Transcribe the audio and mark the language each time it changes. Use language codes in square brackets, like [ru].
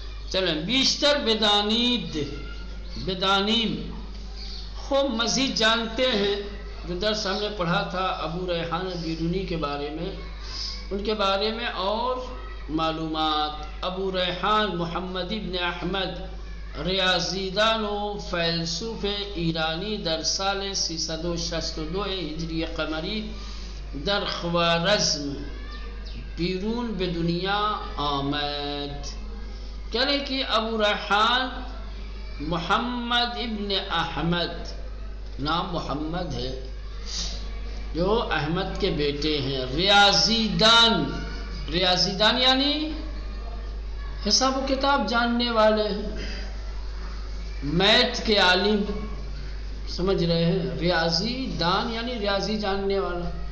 [ur] چلیں [fa] بیشتر بدانید، بدانیم، [ur] خوب مزید جانتے ہیں. جو درس ہم نے پڑھا تھا ابو ریحان بیرونی کے بارے میں، ان کے بارے میں اور معلومات. [fa] ابو ریحان محمد ابن احمد ریاضیدان و فیلسوف ایرانی در سال 362 ہجری قمری در خوارزم بیرون به دنیا آمد. [ur] کہنے کہ ابو ریحان محمد ابن احمد، نام محمد ہے، جو احمد کے بیٹے ہیں. ریاضیدان، ریاضیدان یعنی حساب و کتاب جاننے والے، میتھ کے عالم، سمجھ رہے ہیں؟ ریاضی دان یعنی ریاضی جاننے والا.